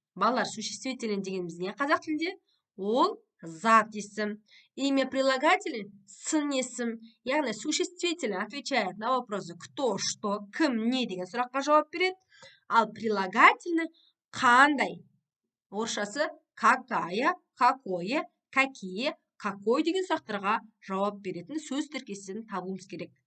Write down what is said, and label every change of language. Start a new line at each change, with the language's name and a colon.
Kazakh: Балалар, существительный дегеніміз не қазақ тілінде? Ол зат есім. Имя прилагательный сын есім. Яғни существительный
Russian: отвечает на вопросы кто, что,
Kazakh: кім, не деген сұраққа жауап береді. Ал прилагательный қандай? Орысшасы
Russian: какая, какое, какие, какой
Kazakh: деген сұрақтарға жауап беретін сөз тіркесін табуымыз керек.